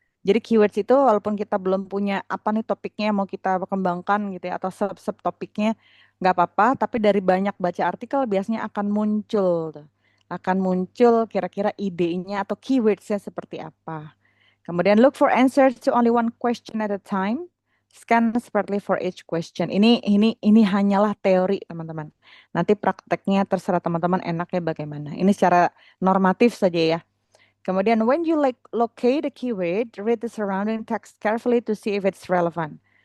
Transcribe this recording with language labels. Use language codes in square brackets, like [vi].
[id] Jadi keywords itu walaupun kita belum punya apa nih topiknya mau kita kembangkan gitu ya, atau sub topiknya nggak apa-apa, tapi dari banyak baca artikel biasanya akan muncul tuh. Akan muncul kira-kira idenya atau keywordsnya seperti apa. Kemudian [en] look for answers to only one question at a time. Scan separately for each question. [id] Ini hanyalah teori, teman-teman. Nanti prakteknya terserah teman-teman enaknya bagaimana. Ini secara normatif saja ya. Kemudian [en] when you locate a keyword, read the surrounding text carefully to see if it's relevant.